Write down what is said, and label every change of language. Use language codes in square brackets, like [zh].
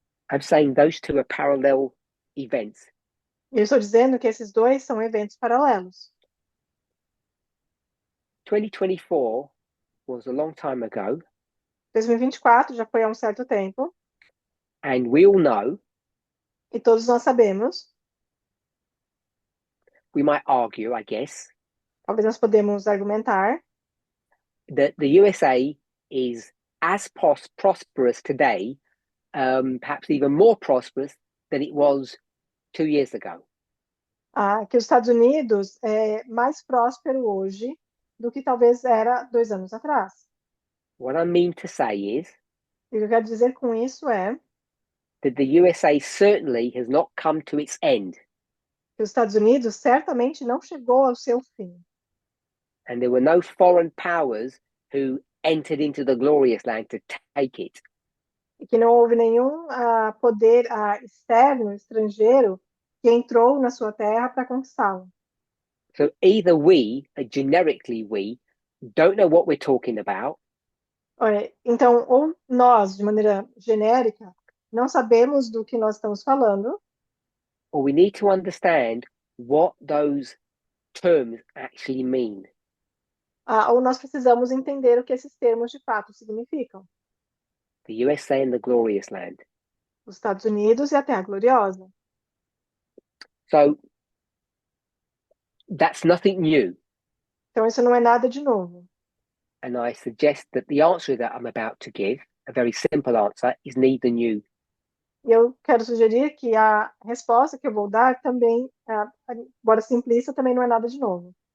[en] I'm saying those two are parallel events. [pt] Eu estou dizendo que esses dois são eventos paralelos. [en] 2024 was a long time ago, [pt] 2024 já foi há um certo tempo, [en] and we all know, [pt] e todos nós sabemos, [en] we might argue, I guess, [pt] talvez nós podemos argumentar, [en] that the USA is as prosperous today, perhaps even more prosperous than it was 2 years ago. [pt] que os Estados Unidos é mais próspero hoje do que talvez era 2 anos atrás. [en] What I mean to say is [pt] E o que eu quero dizer com isso é [en] that the USA certainly has not come to its end, [pt] que os Estados Unidos certamente não chegou ao seu fim. [en] and there were no foreign powers who entered into the glorious land to take it. [pt] E que não houve nenhum poder externo, estrangeiro, que entrou na sua terra para conquistá-lo. [en] So either we, generically we, don't know what we're talking about, [pt] Então, ou nós, de maneira genérica, não sabemos do que nós estamos falando, [en] or we need to understand what those terms actually mean. [pt] ou nós precisamos entender o que esses termos de fato significam. [en] The USA and the glorious land. [pt] Os Estados Unidos e a Terra Gloriosa. [en] So that's nothing new. [pt] Então, isso não é nada de novo. [en] And I suggest that the answer that I'm about to give, a very simple answer, is neither new. [pt] E eu quero sugerir que a resposta que eu vou dar também, embora simplista, também não é nada de novo.